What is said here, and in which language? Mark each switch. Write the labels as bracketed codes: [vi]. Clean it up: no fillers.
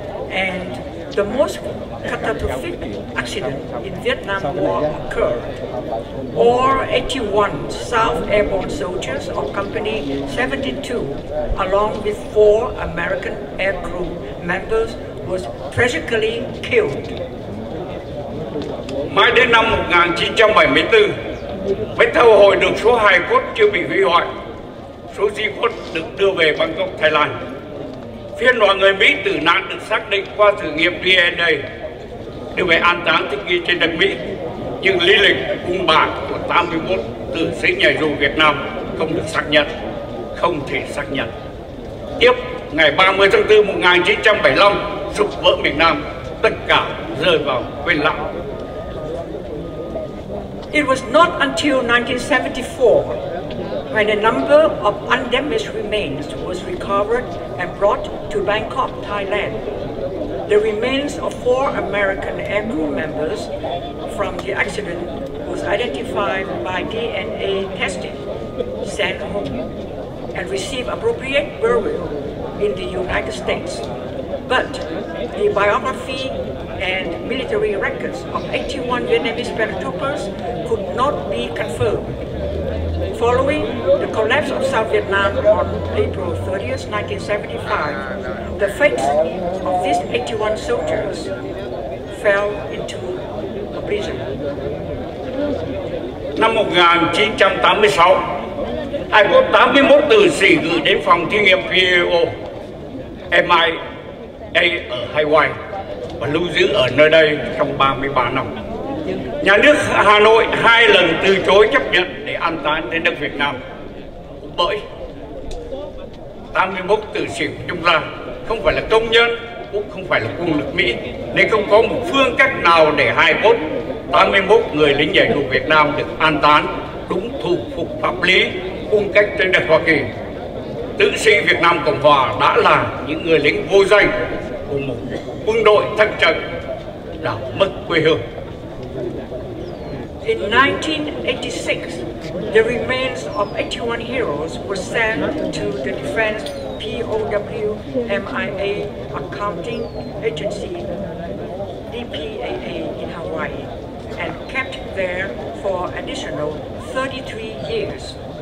[en] And the most catastrophic accident in Vietnam War occurred. All 81 South Airborne soldiers of Company 72, along with 4 American aircrew members, was tragically killed. [vi] Mãi đến năm 1974, mới thu hồi được số hài cốt chưa bị hủy hoại. Số di cốt được đưa về Bangkok, Thái Lan. Phiên đoàn người Mỹ tử nạn được xác định qua thử nghiệm DNA, đưa về an táng thích nghi trên đất Mỹ. Nhưng lý lịch cung bảng của 81 tử sĩ nhảy dù Việt Nam không được xác nhận, không thể xác nhận. Tiếp, ngày 30 tháng 4 1975, sụp vỡ miền Nam, tất cả rơi vào quên lãng. [en] It was not until 1974 when a number of undamaged remains was recovered and brought to Bangkok, Thailand. The remains of 4 American aircrew members from the accident was identified by DNA testing, sent home, and received appropriate burial in the United States. But the biography and military records of 81 Vietnamese paratroopers could not be confirmed. Following the collapse of South Vietnam on April 30th, 1975, the fates of these 81 soldiers fell into oblivion. [vi] Năm 1986, hài cốt 81 tử sĩ gửi đến phòng thí nghiệm PAO MIA ở Hawaii và lưu giữ ở nơi đây trong 33 năm. Nhà nước Hà Nội 2 lần từ chối chấp nhận để an táng đến đất Việt Nam. Bởi 81 tử sĩ của chúng ta không phải là công nhân, cũng không phải là quân lực Mỹ, nên không có một phương cách nào để hài cốt 81 người lính nhảy dù Việt Nam được an táng đúng thủ tục pháp lý cung cách trên đất Hoa Kỳ. Tử sĩ Việt Nam Cộng Hòa đã là những người lính vô danh của một quân đội thất trận đã mất quê hương. [en] In 1986, the remains of 81 heroes were sent to the Defense POW MIA Accounting Agency, DPAA, in Hawaii, and kept there for additional 33 years.